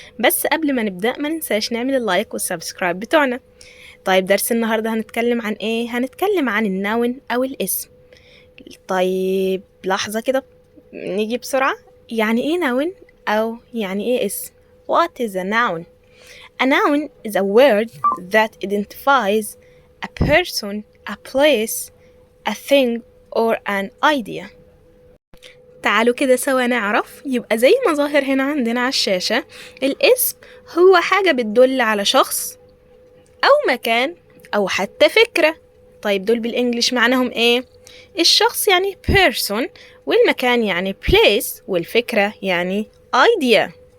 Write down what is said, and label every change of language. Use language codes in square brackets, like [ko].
[ar] بس قبل ما نبدأ ما ننساش نعمل اللايك والسبسكرايب بتوعنا. طيب درس النهاردة هنتكلم عن ايه؟ هنتكلم عن النون او الاسم. طيب لحظة كده، نيجي بسرعة. يعني ايه نون او يعني ايه اسم؟ [en] What is a noun? A noun is a word that identifies a person, a place, a thing or an idea. [ar] تعالوا كده سوا نعرف. يبقى زي ما ظاهر هنا عندنا على الشاشة، الاسم هو حاجة بتدل على شخص أو مكان أو حتى فكرة. طيب دول بالإنجليش معناهم إيه؟ الشخص يعني person، والمكان يعني place، والفكرة يعني idea.